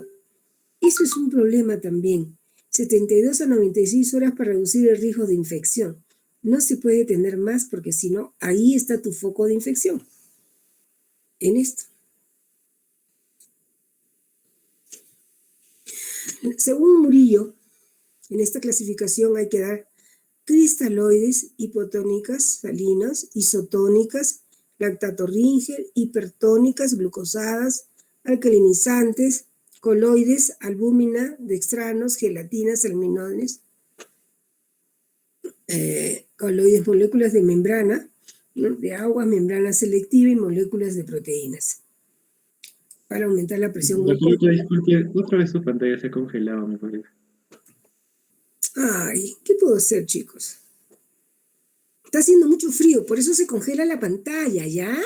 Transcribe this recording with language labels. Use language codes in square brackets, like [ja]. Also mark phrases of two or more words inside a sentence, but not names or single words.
[es] Eso es un problema también. 72 a 96 horas para reducir el riesgo de infección. No se puede tener más porque si no, ahí está tu foco de infección. En esto. Según Murillo, en esta clasificación hay que dar cristaloides, hipotónicas, salinas, isotónicas, lactatorríngel, hipertónicas, glucosadas, alcalinizantes, coloides, albúmina, dextranos, gelatinas, alminones, coloides, moléculas de membrana, ¿no? De agua, membrana selectiva y moléculas de proteínas para aumentar la presión. Disculpe, otra vez su pantalla se congelaba, me parece. Ay, ¿qué puedo hacer, chicos? Está haciendo mucho frío, por eso se congela la pantalla, ¿ya?